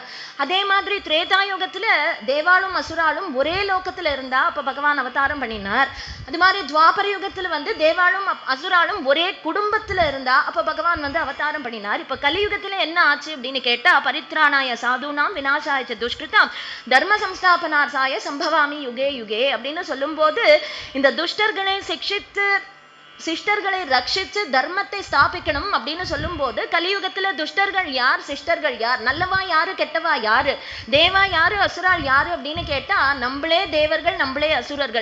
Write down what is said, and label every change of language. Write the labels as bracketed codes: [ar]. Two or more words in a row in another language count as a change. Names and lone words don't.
[ta] அதே மாதிரி திரேதாயுகத்துல தேவாலும் அசுராலும் ஒரே லோகத்துல இருந்தா அப்ப பகவான் அவதாரம் பண்ணினார். அது மாதிரி துவாபர கலியுகத்துல வந்து தேவாளும் அசுராலும் ஒரே குடும்பத்துல இருந்தா அப்ப பகவான் வந்து அவதாரம் பண்ணினார். இப்ப கலியுகத்துல என்ன ஆச்சு அப்படின்னு கேட்டா, [sa] परित्राणाय साधूनां विनाशाय दुष्कृताम् धर्म संस्थापनार्थाय सम्भवामि युगे युगे [ta] அப்படின்னு சொல்லும் போது, இந்த துஷ்டர்களை சிக்ஷித்து சிஷ்டர்களை ரட்சிச்சு தர்மத்தை ஸ்தாபிக்கணும் அப்படின்னு சொல்லும் போது, கலியுகத்துல துஷ்டர்கள் யார், சிஷ்டர்கள் யார், நல்லவா யாரு, கெட்டவா யாரு, தேவா யாரு, அசுரால் யாரு அப்படின்னு கேட்டா, நம்மளே தேவர்கள் நம்மளே அசுரர்கள்.